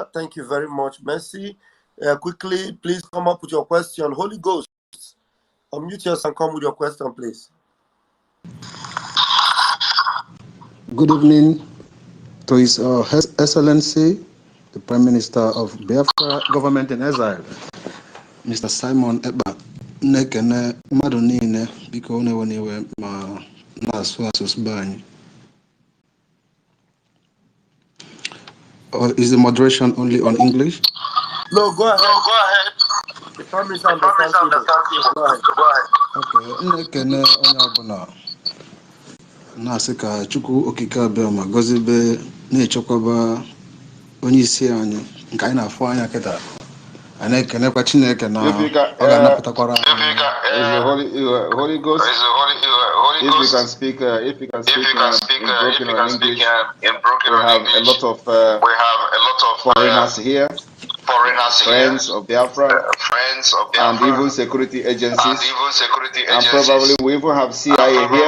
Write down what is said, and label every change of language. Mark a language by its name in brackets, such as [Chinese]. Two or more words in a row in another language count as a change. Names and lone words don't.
[English] Thank you very much, Mercy. Quickly, please come up with your question. Holy Ghost, unmute yourself and come with your question, please. Good evening to His Excellency, the Prime Minister of Biafra Government in Exile, Mr. Simon Ekpa. [Igbo] Nekene mmadụ niile biko na-ewe ma na-asụ asụsụ be anyị. [English] Or is the moderation only on English? No, go ahead. No, go ahead. The Prime Minister understands you. Go ahead. Okay. [Igbo] Nekene onye ọbụla na-asị ka Chukwu okike abịa ma gọzibe na-echekwaba onye isi anyị nke anyị na-afụ anya kịta. Anyị na-ekenekwa Chineke na ọ ga-anapụtakwara [English] Holy Ghost. If you can speak, in broken English, we have a lot of foreigners here, friends of Biafra, and even security agencies, and probably we even have CIA here.